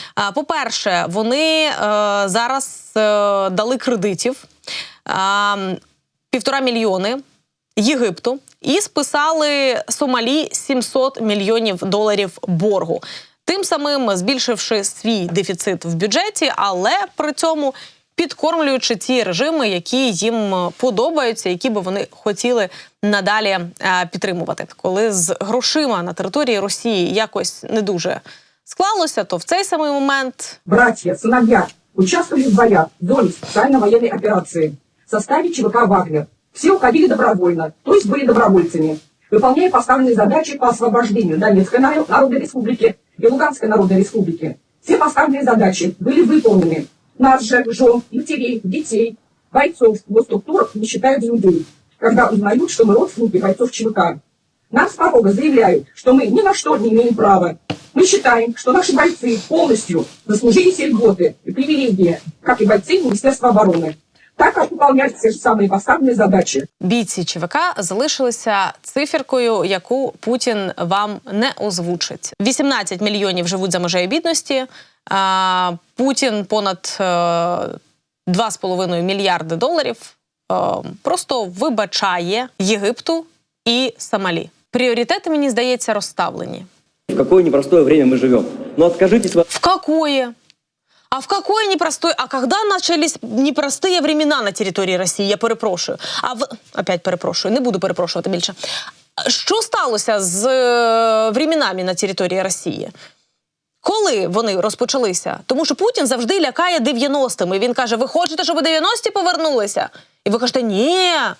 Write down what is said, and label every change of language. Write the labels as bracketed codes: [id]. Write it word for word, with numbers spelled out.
[uk] А, по-перше, вони е, зараз е, дали кредитів а, півтора мільйони Єгипту і списали Сомалі сімсот мільйонів доларів боргу, тим самим збільшивши свій дефіцит в бюджеті, але при цьому підкормлюючи ті режими, які їм подобаються, які би вони хотіли надалі е, підтримувати. Коли з грошима на території Росії якось не дуже склалося, то в цей самий момент [ru] Братья, сыновья участвовали в боях в зоне специальной военной операции в составе ЧВК «Вагнер». Все уходили добровольно, то есть были добровольцами, выполняя поставленные задачи по освобождению Донецкой Народной Республики и Луганской Народной Республики. Все поставленные задачи были выполнены. Нас же, жен, матерей, детей, бойцов в госструктурах не считают людей, когда узнают, что мы родственники бойцов ЧВК. Нам с порога заявляют, что мы ни на что не имеем права. Мы считаем, что наши бойцы полностью заслужили все льготы и привилегии, как и бойцы Министерства обороны. Так как выполняют те же самые поставленные задачи. [uk] бійці ЧВК залишилися циферкою, яку Путін вам не озвучить. вісімнадцять мільйонів живуть за межею бідності. А, Путін понад е, два з половиною мільярди доларів е, просто вибачає Єгипту і Сомалі. Пріоритети, мені здається, розставлені. [ru] В какое непростое время мы живем. Но откажитесь... В какое? А в какое непростое? А когда начались непростые времена на территории России? [uk] Я перепрошую. А в... Опять перепрошую. Не буду перепрошувати більше. Що сталося з е, [ru] временами [uk] на території Росії? Коли вони розпочалися? Тому що Путін завжди лякає дев'яностими. Він каже, ви хочете, щоб дев'яності повернулися? І ви кажете, ні.